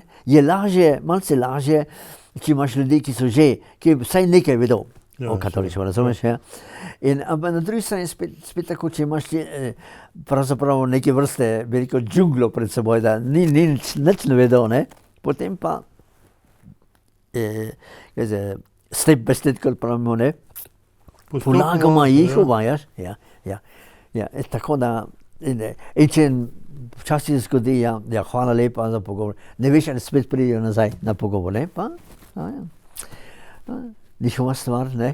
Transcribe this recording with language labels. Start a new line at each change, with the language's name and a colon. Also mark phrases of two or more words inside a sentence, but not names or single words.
Slovenian: Je lažje, malce lažje, če imaš ljudi, ki vsaj nekaj vedo o katoličstvu, razumeš? Ja? Ampak na drugi strani spet tako, če imaš pravzaprav neke vrste veliko džunglo pred seboj, da nič ne vedo, ne? Potem pa
English: step by step,
Slovenian: kot pravimo, ne? Polagoma jih uvajaš. Ja, tako da, in če včasih se zgodi, hvala lepa za pogovor, ne veš, ali spet pridejo nazaj na pogovor, ne? Pa, njihova stvar, ne?